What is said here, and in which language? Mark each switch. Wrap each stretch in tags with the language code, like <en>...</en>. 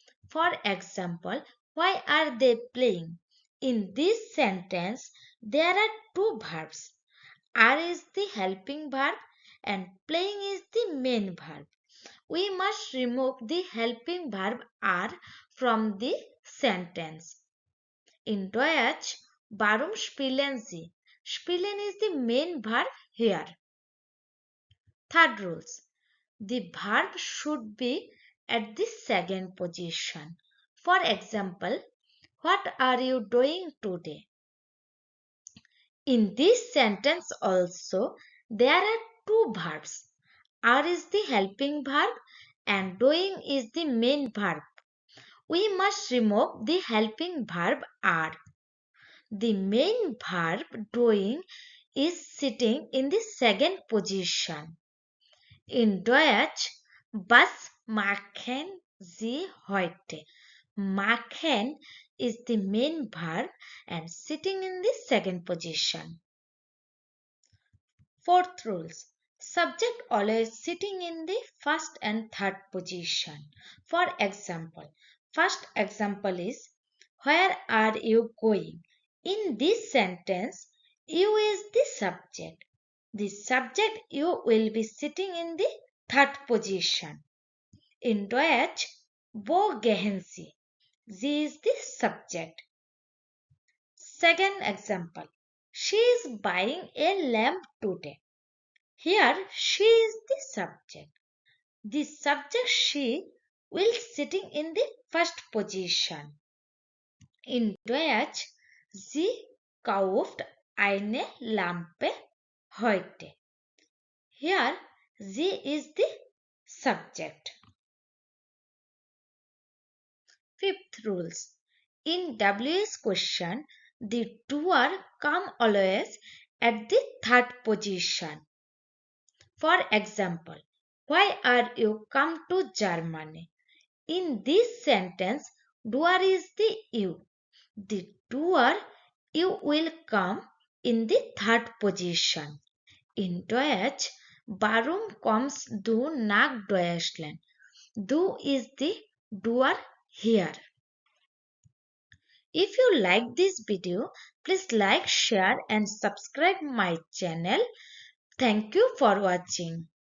<en>For example, why are they playing? In this sentence, there are two verbs. Are is the helping verb and playing is the main verb. We must remove the helping verb are from the sentence.</en> <de>In Deutsch, warum spielen Sie?</de> <en>Spielen is the main verb here. Third rules. The verb should be at the second position. For example, what are you doing today? In this sentence also, there are two verbs. Are is the helping verb and doing is the main verb. We must remove the helping verb are. The main verb doing is sitting in the second position.</en> <de>In Deutsch, was machen Sie heute?</de> <en>Machen is the main verb and sitting in the second position. Fourth rules. Subject always sitting in the first and third position. For example, first example is where are you going? In this sentence, you is the subject. The subject you will be sitting in the third position.</en> <de>In Deutsch, wo gehen Sie?</de> <en>Sie is the subject. Second example, she is buying a lamp today. Here she is the subject. The subject she will sitting in the first position.</en> <de>In Deutsch, sie kauft eine Lampe heute.</de> <en>Here sie is the subject. Fifth rules. In WS question, the doer come always at the third position. For example, why are you come to Germany? In this sentence, doer is the you. The doer you will come in the third position.</en> <de>In Deutsch, warum kommst du nach Deutschland?</de> <en>Du is the doer here. If you like this video, please like, share and subscribe my channel. Thank you for watching.</en>